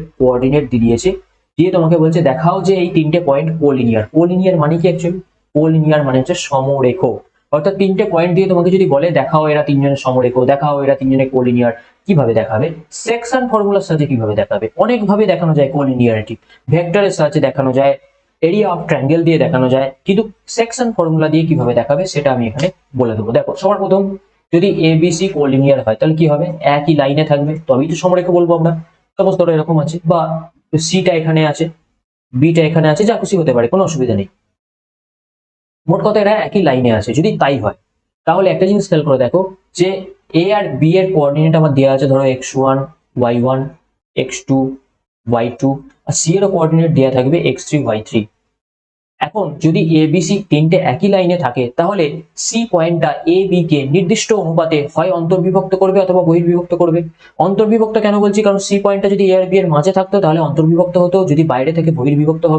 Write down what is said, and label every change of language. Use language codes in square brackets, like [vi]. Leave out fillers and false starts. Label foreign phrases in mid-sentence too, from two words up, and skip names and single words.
[bn] কোঅর্ডিনেট দিয়ে দিয়েছে দিয়ে তোমাকে বলছে দেখাও যে এই তিনটে পয়েন্ট কোলিনিয়ার কোলিনিয়ার মানে কি অ্যাকচুয়ালি কোলিনিয়ার মানে হচ্ছে সমরেখ অর্থাৎ তিনটে পয়েন্ট দিয়ে তোমাকে যদি বলে দেখাও এরা তিনজনের সমরেখ দেখাও এরা তিনজনের কোলিনিয়ার কিভাবে দেখাবে সেকশন ফর্মুলার সাহায্যে কিভাবে দেখাবে অনেক ভাবে দেখানো যায় [en] collinearity vector's [bn] সাহায্যে দেখানো যায় [en] area of triangle [bn] দিয়ে দেখানো যায় কিন্তু [en] section formula [bn] দিয়ে কিভাবে দেখাবে সেটা আমি এখানে বলে দেবো দেখো সবার প্রথম যদি এ বি সি কোলিনিয়ার হয় তাহলে কি হবে, একই লাইনে থাকবে, তবেই তো সমরেখা বলবো আমরা। সাপোজ ধরো এরকম আছে, বা সিটা এখানে আছে, বিটা এখানে আছে, যা খুশি হতে পারে, কোনো অসুবিধা নেই। মোট কথা এরা একই লাইনে আছে। যদি তাই হয় তাহলে একটা জিনিস খেয়াল করে দেখো যে এ আর বি এর কোঅর্ডিনেট আমার দেওয়া আছে, ধরো x1 y1 x2 y2, আর সি এর কোঅর্ডিনেট দেওয়া থাকবে x3 y3। এখন যদি এ বি সি তিনটে একই লাইনে থাকে তাহলে সি পয়েন্টটা এ বি কে নির্দিষ্ট অনুপাতে হয় অন্তর্বিভক্ত করবে অথবা বহির্বিভক্ত করবে। অন্তর্বিভক্ত কেন বলছি, কারণ সি পয়েন্টটা যদি এ আর বি এর মাঝে থাকতো তাহলে অন্তর্বিভক্ত হতো, যদি বাইরে থেকে বহির্বিভক্ত হবে।